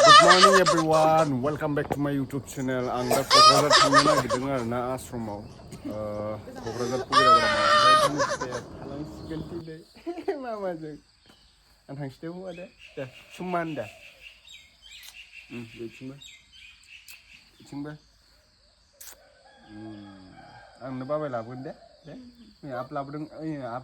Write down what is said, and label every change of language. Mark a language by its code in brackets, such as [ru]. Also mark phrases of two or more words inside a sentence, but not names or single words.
[en] morning everyone, welcome back to my YouTube channel. [brx] आं दा क'क्राझार थांनो नागिरदों आरो ना आश्रमाव क'क्राझार पविलाग्रामाव थांसिगोन दिनै मामाजों आं थांसै हौवा दे समान दा बिथिंबो आंनो बाबाय लाबोगोन दे आप लाबोदों आप